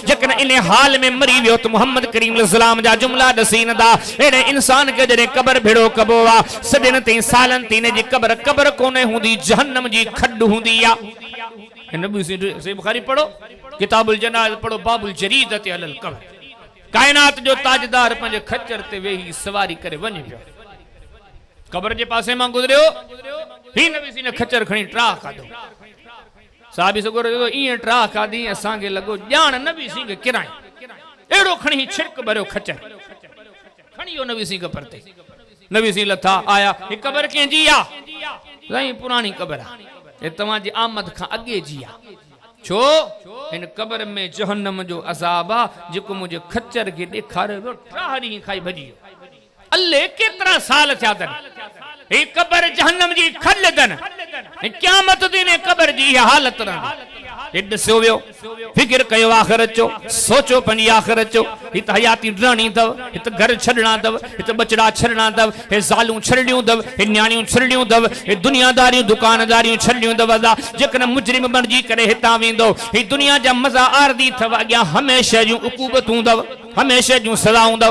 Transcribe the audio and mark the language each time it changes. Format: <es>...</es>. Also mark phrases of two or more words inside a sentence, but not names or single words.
<sd>जेकॾहिं इन हाल में मरी वियो त मोहम्मद करीम अलैहिस्सलाम जा जुमला ॾसी ईंदा, अहिड़े इंसान खे जॾहिं क़बर भेड़ो कबो आहे, सदियुनि ताईं सालनि ताईं इन जी क़बर कोन्हे हूंदी, जहन्नम जी खॾ हूंदी आहे। नबी सही बुखारी पढ़ो, किताबुल जनाज़ पढ़ो, बाबुल जरीदत अलल क़ब्र। कायनात जो ताजदार पंहिंजे खच्चर ते वेही सवारी करे वञे पियो, क़ब्र जे पासे मां गुज़रियो, ही नबी सी ने खच्चर खणी ट्राह खाधो। साहबी सगोर ईअं ट्राह खाधी, असांखे लॻो ॼाण नबी सी खे किराई, अहिड़ो खणी छिड़क भरियो खच्चर, खणी वियो नबी सी क़ब्र ते। नबी सी लथा आया, ही क़ब्र कंहिंजी आहे? साईं पुराणी क़ब्र आहे, ये तव्हांजी आमद खां अॻे जी आहे। छो? हिन क़ब्र में जहन्नम जो अज़ाब आहे, जेको मुंहिंजे खच्चर खे ॾेखारियो वियो, 3 ॾींहं खाई भॼी वियो। अल्ले केतिरा साल थिया अथनि, ही क़ब्र जहन्नम जी खॾ अथनि, क़यामत दी ने क़ब्र जी इहा हालत रहंदी। हे ॾिसो वियो, फिक्र कयो आख़िरत जो, सोचो पंहिंजी आख़िरत जो। ही त हयाती ॾियणी अथव, ही त घर छॾणा अथव, ही त बचड़ा छॾणा अथव, हे ज़ालूं छॾणियूं अथव, हे न्याणियूं छॾणियूं अथव, हे दुनियादारियूं दुकानदारियूं छॾणियूं अथव। जेकॾहिं मुजरिम बणिजी करे हितां वेंदो, ही दुनिया जा मज़ा आरदी अथव, अॻियां हमेशह जूं उक़ूबतूं अथव, हमेशह जूं सज़ाऊं अथव।</sd>